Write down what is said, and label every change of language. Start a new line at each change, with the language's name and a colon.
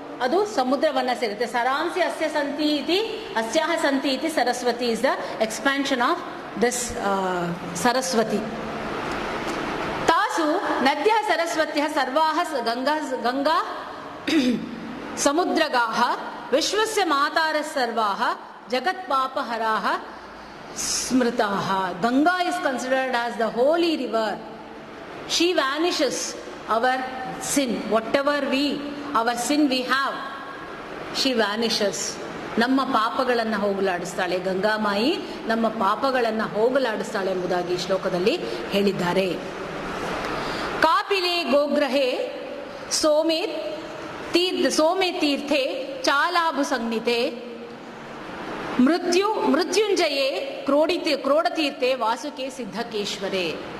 Kannada: ಅದು ಸಮುದ್ರವನ್ನ ಸೇರುತ್ತೆ.
Sanskrit: ಸರಾಂಸಿ ಅಸ್ಯ ಸಂತಿ ಇತಿ ಅಸ್ಯಾಹ ಸಂತಿ ಇತಿ Saraswati
English: Is the expansion of this Saraswati.
Sanskrit: ತಾಸು ನದ್ಯ ಸರಸ್ವತ್ಯ ಸರ್ವಾಹ ಗಂಗಾ ಸಮುದ್ರಗಾಹ ವಿಶ್ವಸ್ಯ ಮಾತಾರ ಸರ್ವಾಹ ಜಗತ್ ಪಾಪಹರಾಹ ಸ್ಮೃತಾಹ.
English: Ganga is considered as the holy river. She vanishes our sin, whatever our sin we have, she vanishes.
Kannada: ನಮ್ಮ ಪಾಪಗಳನ್ನು ಹೋಗಲಾಡಿಸ್ತಾಳೆ ಗಂಗಾಮಾಯಿ, ನಮ್ಮ ಪಾಪಗಳನ್ನು ಹೋಗಲಾಡಿಸ್ತಾಳೆ ಎಂಬುದಾಗಿ ಈ ಶ್ಲೋಕದಲ್ಲಿ ಹೇಳಿದ್ದಾರೆ.
Sanskrit: ಕಾಪಿಲೆ ಗೋಗ್ರಹೆ ಸೋಮೆ ತೀರ್ಥೆ ಚಾಲಾಭು ಸಂಜ್ಞಿತೆ ಮೃತ್ಯುಂಜಯೇ ಕ್ರೋಡತೀರ್ಥೆ ವಾಸುಕೆ ಸಿದ್ಧಕೇಶ್ವರೇ.